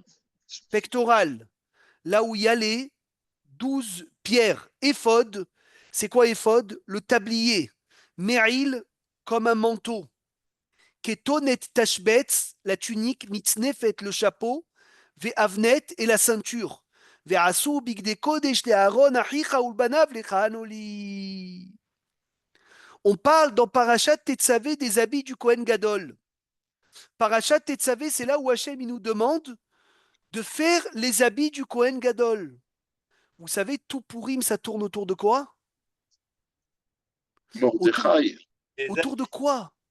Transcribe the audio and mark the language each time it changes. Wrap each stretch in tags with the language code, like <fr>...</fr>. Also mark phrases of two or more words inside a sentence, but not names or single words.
<fr>Pectoral. Là où il y a les 12 pierres. Éphod, c'est quoi Éphod? Le tablier. Me'il, comme un manteau.</fr> <he>כתונת תשבץ,</he> <fr>la tunique, mitznefet, le chapeau, ve'avnet, et la ceinture.</fr> <he>ועשו בגדי קדש לאהרן אחיך ולבניו לכהנו לי.</he> <fr>On parle dans Parashat Tetzavé des habits du</fr> <he>כהן גדול.</he> <fr>Parashat Tetzavé, c'est là où Hachem il nous demande de faire les habits du</fr> <he>כהן גדול.</he> <fr>Vous savez, tout Purim, ça tourne autour de quoi? Autour de quoi?</fr>